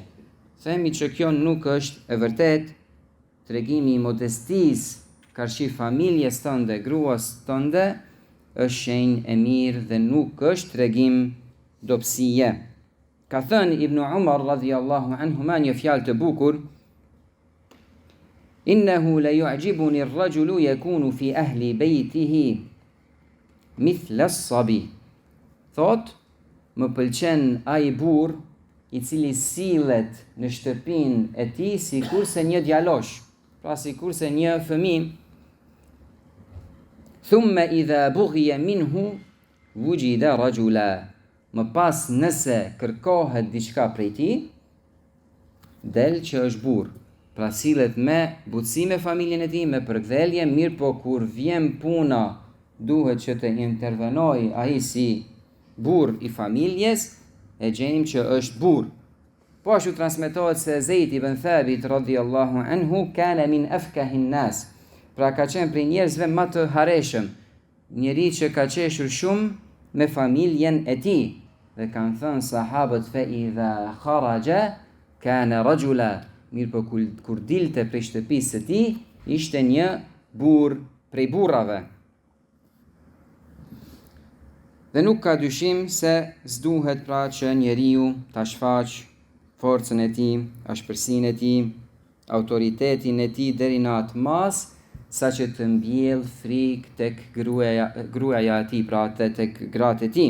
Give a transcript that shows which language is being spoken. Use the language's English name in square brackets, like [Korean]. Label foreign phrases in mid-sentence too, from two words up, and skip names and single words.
[Albanian] Themi që kjo nuk është e vërtet. Tregimi i modestisë karshi familjes tënde, gruas tënde, është shenjë e mirë dhe nuk është tregim dobësie. Ka thënë Ibn Umar [Arabic] رضي الله عنهما [Albanian] një fjalë të bukur: [Arabic] إنه ليعجبني الرجل يكون في أهل بيته مثل الصبي. [Albanian] Thot, më pëlqen ai burr i cili sillet në shtëpinë e tij sikurse një djalosh, pra sikurse një fëmijë. [Arabic] ثم إذا بغي منه وجد رجلا. [Albanian] Më pas nëse kërkohet diçka prej tij, del që është burr. Pra sillet me butësi me familjen e tij, me përkthjelje, mirë po kur vjen puna, duhet që të intervenoj ai si burr i familjes, e gjenim që është burr. Po ashtu transmetohet se Zeid ibn Thabit [Arabic] رضي الله عنه كان من أفكه الناس. [Albanian] Pra ka qenë prej njerëzve më të hareshëm, njeri që ka qeshur shumë me familjen e tij. Dhe kanë thënë sahabët [Arabic] فإذا خرج كان رجلا. [Albanian] Mirë po kur dilte prej shtëpisë së tij, ishte një burr prej burrave. Dhe nuk ka dyshim se s'duhet pra që njeriu ta shfaq forcën e tij, ashpërsinë e tij, autoritetin e tij deri në atë mas sa që të mbjell frikë tek gruaja e tij, pra tek gratë e tij.